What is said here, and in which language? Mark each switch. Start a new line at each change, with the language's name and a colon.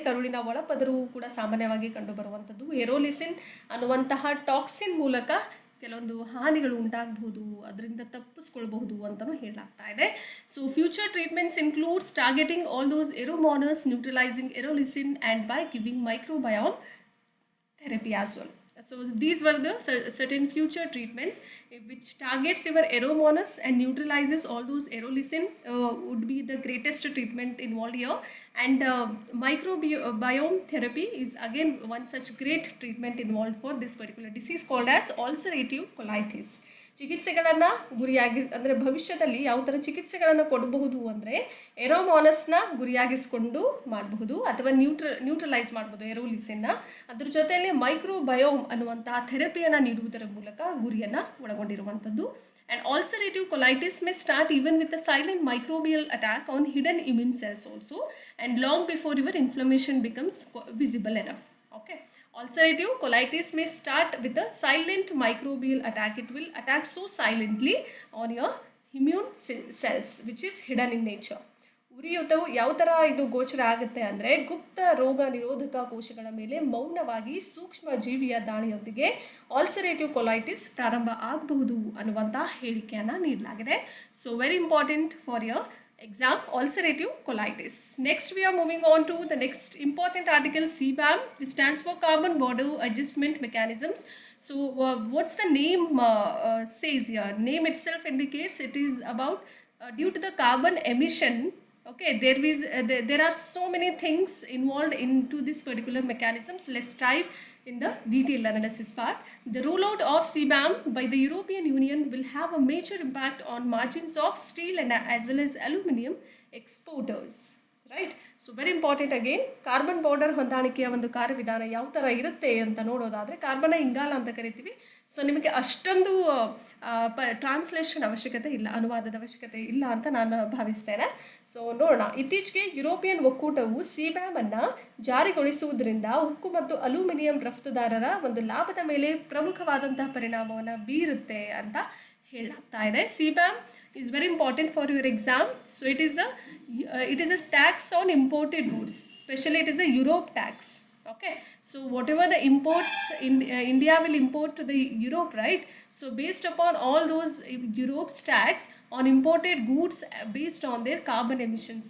Kannada: ಕರುಳಿನ ಒಳಪದರವು ಕೂಡ ಸಾಮಾನ್ಯವಾಗಿ ಕಂಡುಬರುವಂಥದ್ದು. ಎರೋಲಿಸಿನ್ ಅನ್ನುವಂತಹ ಟಾಕ್ಸಿನ್ ಮೂಲಕ ಕೆಲವೊಂದು ಹಾನಿಗಳು ಉಂಟಾಗಬಹುದು, ಅದರಿಂದ ತಪ್ಪಿಸ್ಕೊಳ್ಬಹುದು ಅಂತಲೂ ಹೇಳಲಾಗ್ತಾ ಇದೆ.
English: So future treatments includes targeting all those aeromonas, neutralizing aerolysin and by giving microbiome therapy as well. So these were the certain future treatments which targets your eromonas and neutralizes all those erolicin would be the greatest treatment involved here. And microbiome therapy is again one such great treatment involved for this particular disease called as ulcerative colitis.
Kannada: ಚಿಕಿತ್ಸೆಗಳನ್ನು ಗುರಿಯಾಗಿ ಅಂದರೆ ಭವಿಷ್ಯದಲ್ಲಿ ಯಾವ ಥರ ಚಿಕಿತ್ಸೆಗಳನ್ನು ಕೊಡಬಹುದು ಅಂದರೆ ಎರೋಮಾನಸ್ನ ಗುರಿಯಾಗಿಸ್ಕೊಂಡು ಮಾಡಬಹುದು ಅಥವಾ ನ್ಯೂಟ್ರಲೈಸ್ ಮಾಡ್ಬೋದು ಎರೋಲಿಸಿನ್ನ. ಅದ್ರ ಜೊತೆಯಲ್ಲಿ ಮೈಕ್ರೋಬಯೋಮ್ ಅನ್ನುವಂತಹ ಥೆರಪಿಯನ್ನು ನೀಡುವುದರ ಮೂಲಕ ಗುರಿಯನ್ನು ಒಳಗೊಂಡಿರುವಂಥದ್ದು.
English: And ulcerative colitis may start even with a silent microbial attack on hidden immune cells also, and long before your inflammation becomes visible enough. Okay. Ulcerative colitis may start with a silent microbial attack. It will attack so silently on your immune cells which is hidden in nature.
Kannada: ಉರಿಯೂತವು ಯಾವ ಥರ ಇದು ಗೋಚರ ಆಗುತ್ತೆ ಅಂದರೆ ಗುಪ್ತ ರೋಗ ನಿರೋಧಕ ಕೋಶಗಳ ಮೇಲೆ ಮೌನವಾಗಿ ಸೂಕ್ಷ್ಮ ಜೀವಿಯ ದಾಳಿಯೊಂದಿಗೆ ಆಲ್ಸರೇಟಿವ್ ಕೊಲೈಟಿಸ್ ಪ್ರಾರಂಭ ಆಗಬಹುದು ಅನ್ನುವಂಥ ಹೇಳಿಕೆಯನ್ನು ನೀಡಲಾಗಿದೆ.
English: So very important for your exam, ulcerative colitis. Next we are moving on to the next important article, CBAM, which stands for carbon border adjustment mechanisms. So what's the name says here? Name itself indicates it is about due to the carbon emission. Okay, there are so many things involved into this particular mechanisms. Let's dive in the detailed analysis part. The rollout of CBAM by the European Union will have a major impact on margins of steel and as well as aluminium exporters. Right? So very important again,
Kannada: carbon border ಹೊಂದಾಣಿಕೆಯ ಒಂದು ಕಾರ್ಯವಿಧಾನ ಯಾವ ಥರ ಇರುತ್ತೆ ಅಂತ ನೋಡೋದಾದರೆ ಕಾರ್ಬನ ಇಂಗಾಲ ಅಂತ ಕರಿತೀವಿ. ಸೊ ನಿಮಗೆ ಅಷ್ಟೊಂದು ಟ್ರಾನ್ಸ್ಲೇಷನ್ ಅವಶ್ಯಕತೆ ಇಲ್ಲ, ಅನುವಾದದ ಅವಶ್ಯಕತೆ ಇಲ್ಲ ಅಂತ ನಾನು ಭಾವಿಸ್ತೇನೆ. ಸೊ ನೋಡೋಣ. ಇತ್ತೀಚೆಗೆ ಯುರೋಪಿಯನ್ ಒಕ್ಕೂಟವು ಸಿಬ್ಯಾಮನ್ನು ಜಾರಿಗೊಳಿಸುವುದರಿಂದ ಉಕ್ಕು ಮತ್ತು ಅಲ್ಯೂಮಿನಿಯಂ ರಫ್ತುದಾರರ ಒಂದು ಲಾಭದ ಮೇಲೆ ಪ್ರಮುಖವಾದಂತಹ ಪರಿಣಾಮವನ್ನು ಬೀರುತ್ತೆ ಅಂತ ಹೇಳಲಾಗ್ತಾ ಇದೆ.
English: CBAM is very important for your exam. So it is a tax on imported goods, especially it is a Europe tax. Okay, so whatever the imports India will import to the Europe, right? So based upon all those Europe's tax on imported goods based on their carbon emissions.